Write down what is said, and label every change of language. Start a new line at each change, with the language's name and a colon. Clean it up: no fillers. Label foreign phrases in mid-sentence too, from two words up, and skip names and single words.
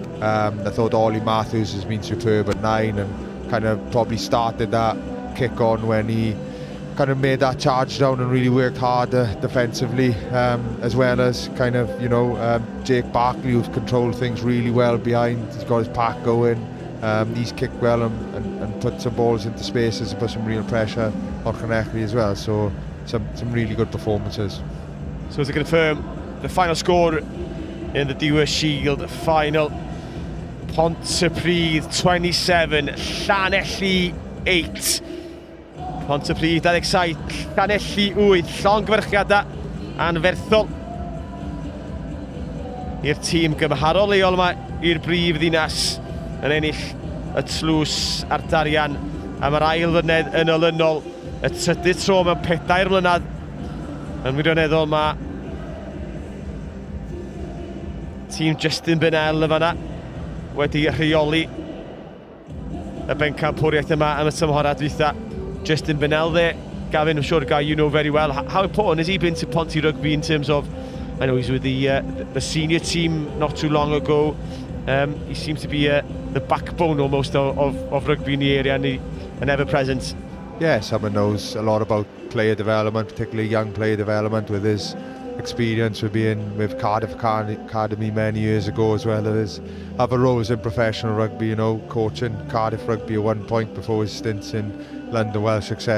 English: I thought Ollie Matthews has been superb at 9 and kind of probably started that kick on when he kind of made that charge down and really worked hard defensively, as well as kind of, you know, Jake Barkley, who's controlled things really well behind. He's got his pack going. He's kicked well and put some balls into spaces and put some real pressure on Llanelli as well. So some really good performances. So to confirm, the final score in the Dewar Shield final: Pontypridd 27, Llanelli 8. Pontypridd 27, Llanelli 8.
Welsh: Llongyfarchiadau anferthol i'r tîm gymharol leol yma i'r brif ddinas yn ennill y tlws ar darian am yr ail flynedd yn olynol, y trydydd tro mewn 4 mlynedd yn wirioneddol. Mae tîm Justin Bennell yn fan'na wedi rheoli y bencampwriaeth yma am y tymhorau dwytha.
English: Justin Bennell there, Gavin, I'm sure a guy you know very well. How important has he been to Ponty Rugby in terms of, I know he's with the senior team not too long ago. He seems to be the backbone almost of rugby in the area, and an ever-present. Yeah, someone knows a lot about player development, particularly young player development, with his experience with being with Cardiff Academy many years ago, as well as other roles in professional rugby, you know, coaching Cardiff Rugby at one point before his stints in London, Welsh, etc.